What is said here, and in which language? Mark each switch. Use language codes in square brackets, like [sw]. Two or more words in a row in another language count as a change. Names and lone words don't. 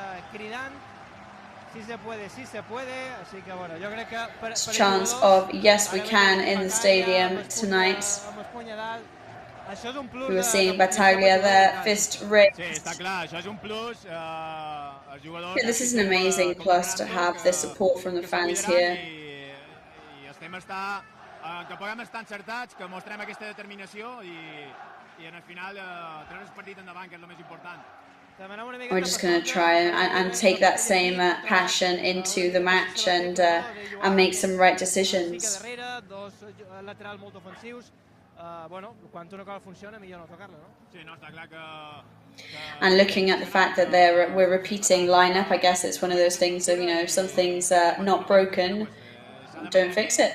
[en] Chance of yes we can in the stadium tonight. We were seeing Battaglia there, fist raised. This is an amazing plus to have the support from the fans here. [ca] Que puguem estar encertats, que mostrem aquesta determinació i en el final treure el partit endavant, que és el més important. [en] We're just going to try and take that same passion into the match and make some right decisions. And looking at the fact that we're repeating lineup, I guess it's one of those things of, if something's not broken, don't fix it.